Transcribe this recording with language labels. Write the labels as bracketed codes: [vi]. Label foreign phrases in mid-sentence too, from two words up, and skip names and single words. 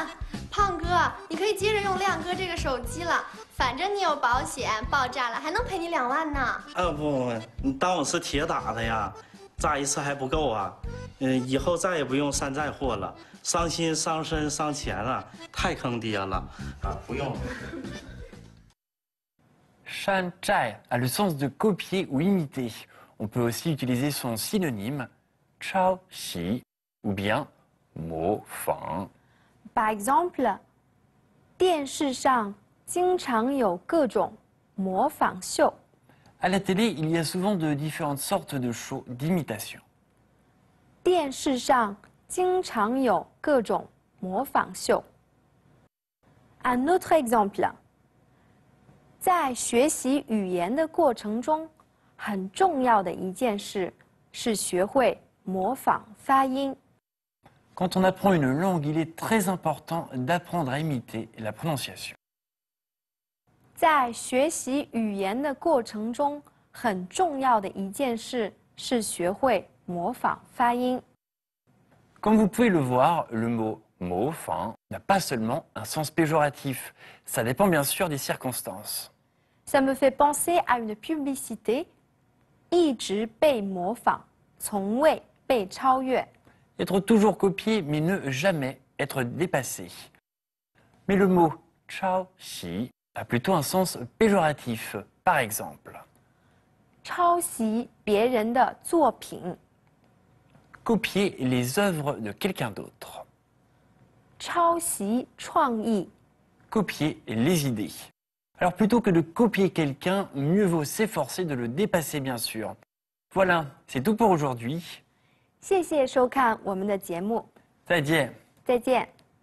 [zh] 胖哥，你可以接着用亮哥这个手机了，反正你有保险，爆炸了还能赔你2万呢。不，你当我是铁打的呀？炸一次还不够啊！以后再也不用山寨货了，伤心伤身伤钱了，太坑爹了不用了。 [fr] 山寨 a le sens de copier ou imiter. On peut aussi utiliser son synonyme 抄袭 ou bien 模仿。 Par exemple， [zh] 电视上经常有各种模仿秀。 [fr] À la télé, il y a souvent de différentes sortes de shows d'imitation. [zh] 电视上经常有各种模仿秀。 [fr] Un autre exemple。 [zh] 在学习语言的过程中，很重要的一件事是学会模仿发音。 [fr] Quand on apprend une langue, il est très important d'apprendre à imiter la prononciation. [zh] 在学习语言的过程中，很重要的一件事是学会模仿发音。 [fr] Comme vous pouvez le voir, le mot 模仿 n'a pas seulement un sens péjoratif. Ça dépend bien sûr des circonstances. Ça me fait penser à une publicité， [zh] 一直被模仿，从未被超越。 [fr] Être toujours copié, mais ne jamais être dépassé. Mais le mot 抄袭 a plutôt un sens péjoratif. Par exemple, [zh] 抄袭别人的作品。 [fr] copier les œuvres de quelqu'un d'autre. [zh] 抄袭创意。 [fr] Copier les idées. Alors plutôt que de copier quelqu'un, mieux vaut s'efforcer de le dépasser bien sûr. Voilà, c'est tout pour aujourd'hui. [zh] 谢谢收看我们的节目，再见。再见。